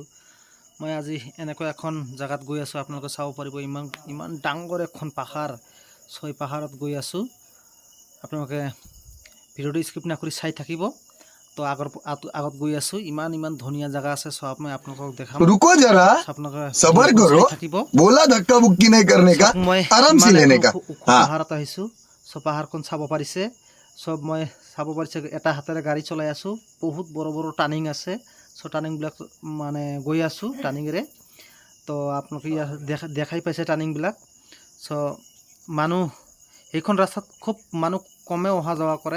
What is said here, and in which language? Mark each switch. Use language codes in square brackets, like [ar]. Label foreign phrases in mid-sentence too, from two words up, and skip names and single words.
[as] মই আজি এনেকুৱা এখন জেগাত গৈ আছোঁ, আপোনালোকে চাব পাৰিব। ইমান ডাঙৰ এখন পাহাৰ, পাহাৰত গৈ আছোঁ। আপোনালোকে ভিডিঅ'টো স্কিপ নকৰি চাই থাকিব। তো আগত গৈ আছোঁ, ইমান ধুনীয়া জেগা আছে। মই আপোনালোকক দেখাম। [hi] रुको जरा [as] আপোনালোকে [hi] सबर [as] ভিডিঅ'খন [hi] करो [as] চাই থাকিব। [hi] बोला धक्का मुक्की नहीं करने का [as] মই [hi] आराम से [as] ইমান [hi] लेने [as] এখন [hi] का [as] ওখ [hi] हाँ [as] পাহাৰত আহিছোঁ। পাহাৰখন চাব পাৰিছে। মই চাব পাৰিছে, এটা হাতেৰে গাড়ী চলাই আছোঁ। বহুত বড় টাৰ্ণিং আছে। টাৰ্ণিংবিলাক মানে গৈ আছোঁ টাৰ্ণিঙেৰে। তো আপোনালোকে ইয়াত দেখাই পাইছে টাৰ্ণিংবিলাক। মানুহ এইখন ৰাস্তাত খুব মানুহ কমে অহা যোৱা কৰে।